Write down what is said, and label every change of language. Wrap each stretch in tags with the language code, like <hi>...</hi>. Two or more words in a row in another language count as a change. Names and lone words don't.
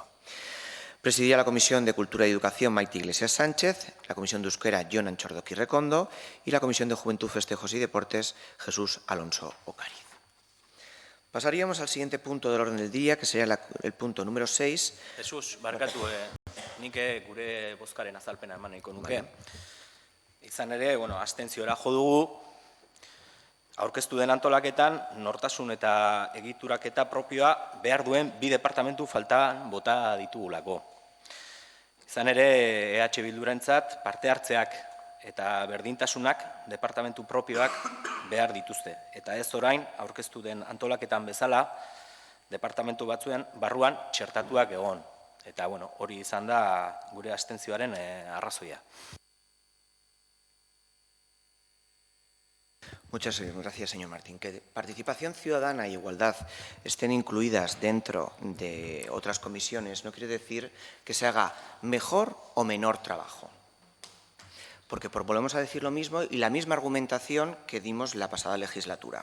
<es>Presidiría la Comisión de Cultura y Educación Maite Iglesias Sánchez, la Comisión de Euskera Jon Anchordoki Recondo y la Comisión de Juventud, Festejos y Deportes Jesús Alonso Ocariz. Pasaríamos al siguiente punto del orden del día, que sería el punto número 6. Jesús,</es> <eu>barkatu, nik gure bozkaren azalpena eman nahiko nuke. Izan ere, abstentziora jo dugu, aurkeztu den antolaketan, nortasun eta egituraketa propioa behar duen bi departamentu faltan bota ditugulako. Izan ere, EH Bildurentzat parte hartzeak eta berdintasunak departamentu propioak behar dituzte. Eta ez orain, aurkeztu den antolaketan bezala, departamentu batzuen barruan txertatuak egon. Eta hori izan da gure abstentzioaren arrazoia.</eu> <es>Muchas gracias, señor Martín. Que participación ciudadana e igualdad estén incluidas dentro de otras comisiones no quiere decir que se haga mejor o menor trabajo. Porque volvemos a decir lo mismo y la misma argumentación que dimos la pasada legislatura.</es>